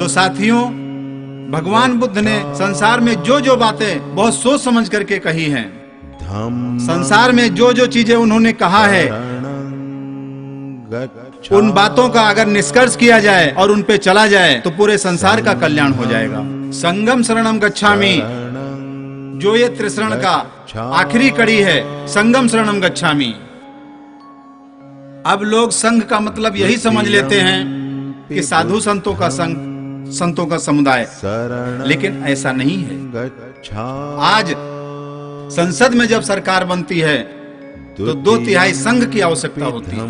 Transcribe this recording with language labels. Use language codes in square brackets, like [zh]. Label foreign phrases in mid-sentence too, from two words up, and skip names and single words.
[hi] तो साथियों, भगवान बुद्ध ने संसार में जो जो बातें बहुत सोच समझ करके कही हैं, संसार में जो जो चीजें उन्होंने कहा है, उन बातों का अगर निष्कर्ष किया जाए और उन पे चला जाए तो पूरे संसार का कल्याण हो जाएगा। [pi] संगम शरणम गच्छामि, [hi] जो ये त्रिशरण का आखिरी कड़ी है, [pi] संगम शरणम गच्छामि। [hi] अब लोग संघ का मतलब यही समझ लेते हैं कि साधु संतों का संघ, संतों का समुदाय, लेकिन ऐसा नहीं है। आज संसद में जब सरकार बनती है तो 2/3 संघ की आवश्यकता होती है।